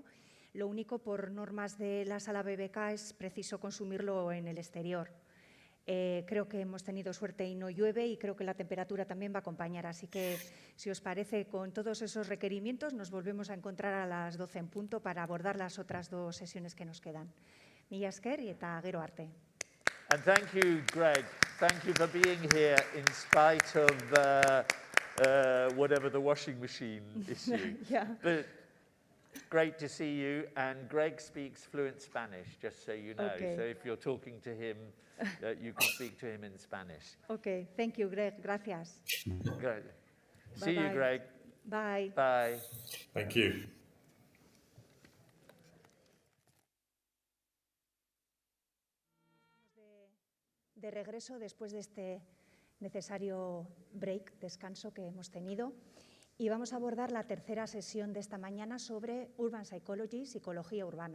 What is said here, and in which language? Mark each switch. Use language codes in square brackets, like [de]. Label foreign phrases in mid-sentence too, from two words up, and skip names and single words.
[es] Lo único, por normas de la sala BBK, es preciso consumirlo en el exterior. Creo que hemos tenido suerte y no llueve, y creo que la temperatura también va a acompañar. Así que, si os parece, con todos esos requerimientos, nos volvemos a encontrar a las 12 en punto para abordar las otras 2 sesiones que nos quedan. [eu] Mila esker eta gero arte. [en] And thank you, Greg. Thank you for being here in spite of whatever the washing machine issue. Yeah. But great to see you. And Greg speaks fluent Spanish, just so you know. Okay. So if you're talking to him, you can speak to him in Spanish. Okay, thank you, Greg. Gracias. Good. Bye See you, bye. Greg. Bye. Bye. Thank you. [es] De regreso después de este necesario break, descanso que hemos tenido, y vamos a abordar la tercera sesión de esta mañana sobre [en] Urban Psychology, [es] psicología urbana.